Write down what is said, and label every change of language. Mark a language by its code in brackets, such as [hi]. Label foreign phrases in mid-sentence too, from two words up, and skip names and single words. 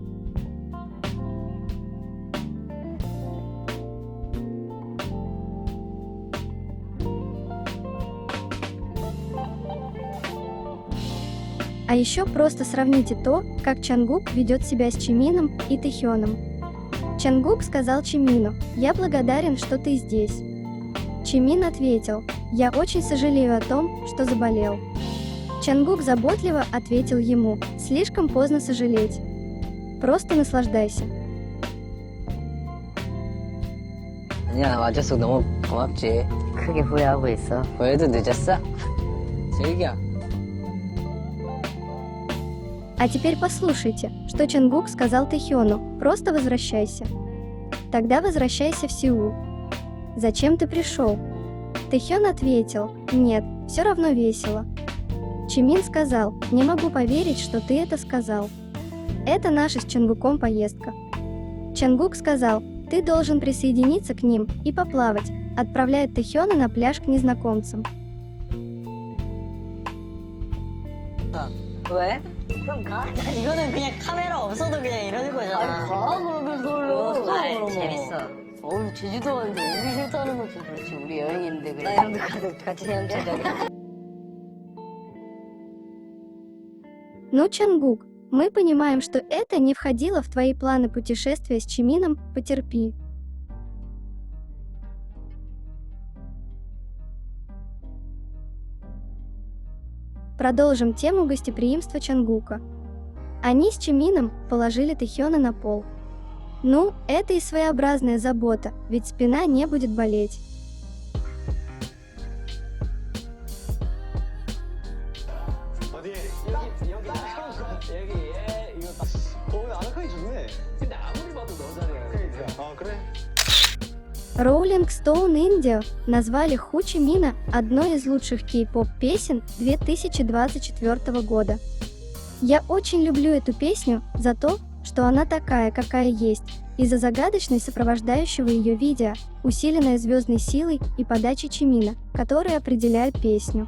[ru] А еще просто сравните то, как Чангук ведет себя с Чимином и Тэхёном. Чангук сказал Чимину: «Я благодарен, что ты здесь». Чимин ответил: «Я очень сожалею о том, что заболел». Чангук заботливо ответил ему: «Слишком поздно сожалеть. Просто наслаждайся». [ko] 아니야, 와줘서 너무 고맙지. 크게 후회하고 있어. 후회도 늦었어? 즐겨. [ru] А теперь послушайте, что Чангук сказал Тэхёну: «Просто возвращайся». «Тогда возвращайся в Сеул». «Зачем ты пришел?» Тэхён ответил: «Нет, все равно весело». Чимин сказал: «Не могу поверить, что ты это сказал. Это наша с Чангуком поездка». Чангук сказал: «Ты должен присоединиться к ним и поплавать», отправляет Тэхёна на пляж к незнакомцам. [ko] 왜? 그럼 가. 이거는 그냥 카메라 없어도 그냥 이러는 거잖아. 가 그러면 서울로. 재밌어. 제주도 왔는데 우리 싫다는 것도 그렇지. 우리 여행인데 그래. 나 이런 데 가서 같이 헤엄치자. [ru] Ну, Чангук, мы понимаем, что это не входило в твои планы путешествия с Чимином, потерпи. Продолжим тему гостеприимства Чангука. Они с Чимином положили Тэхёна на пол. Ну, это и своеобразная забота, ведь спина не будет болеть. [ko] 어디? 여기 이거 딱. 아늑하게 좋네. 근데 아무리 봐도 너잖아요. 그러니까. 그래? [ru] Rolling Stone India назвали Ху Чимина одной из лучших кей-поп песен 2024 года. Я очень люблю эту песню за то, что она такая, какая есть, и за загадочность сопровождающего ее видео, усиленной звездной силой и подачей Чимина, которые определяют песню.